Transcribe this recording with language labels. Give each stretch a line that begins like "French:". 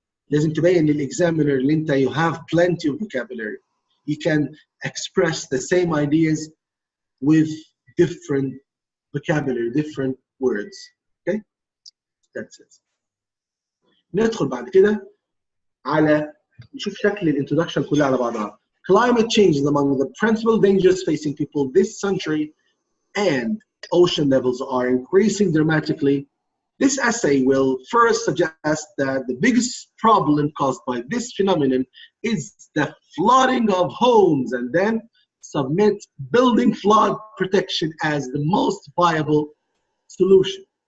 Arabic: لازم تبين للاكزامينر اللي انت
English: you have plenty of vocabulary. You can express the same ideas with different vocabulary, different words. Okay? That's it.
Arabic: ندخل بعد كده على نشوف شكل الانترودكشن كلها على بعضها.
English: Climate change is among the principal dangers facing people this century, and ocean levels are increasing dramatically. This essay will first suggest that the biggest problem caused by this phenomenon is the flooding of homes, and then submit building flood protection as the most viable solution.